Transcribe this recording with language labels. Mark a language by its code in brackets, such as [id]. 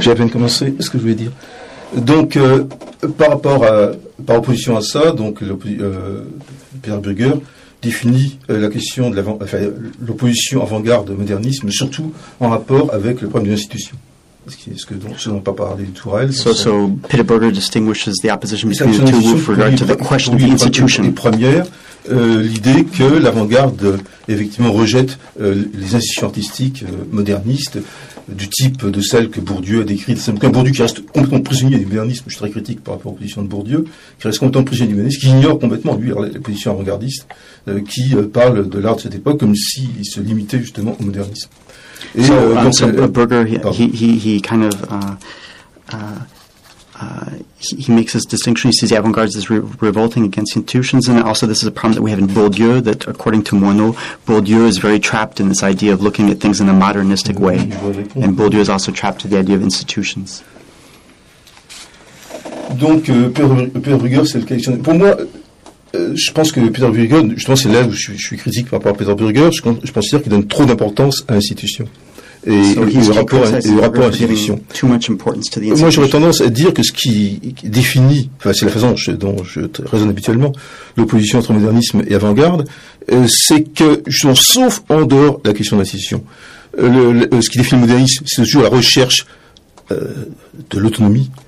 [fr] J'ai à peine commencé ce que je voulais dire. Donc, par opposition à ça, donc, Peter Burger définit la question de l'opposition avant-garde-modernisme, surtout en rapport avec le problème de l'institution. [en] So Peter Burger distinguishes the opposition between the two with regard to the question of the institution. [fr] Première, l'idée que l'avant-garde effectivement rejette les institutions artistiques modernistes du type de celles que Bourdieu a décrites. C'est un Bourdieu qui reste complètement prisonnier du modernisme. Je suis très critique par rapport aux positions de Bourdieu, qui reste complètement prisonnier du modernisme, qui ignore complètement lui les positions avant-gardistes, qui parle de l'art de cette époque comme s'il se limitait justement au modernisme. [en] So Burger, he kind of he makes this distinction. He says the avant-garde is revolting against institutions, and also this is a problem that we have in Bourdieu, that according to Moineau, Bourdieu is very trapped in this idea of looking at things in a modernistic way, and Bourdieu is also trapped to the idea of institutions. [fr] Donc, Peter Brueghel, c'est le questionnaire. Pour moi, je pense que Peter Brueghel, justement, c'est là où je suis critique par rapport à Peter Brueghel, je considère qu'il donne trop d'importance à l'institution. Et le rapport à l'institution. Moi, j'aurais tendance à dire que ce qui définit, enfin, c'est la façon dont je raisonne habituellement, l'opposition entre modernisme et avant-garde, c'est que, justement, sauf en dehors de la question de l'institution, ce qui définit le modernisme, c'est toujours la recherche de l'autonomie.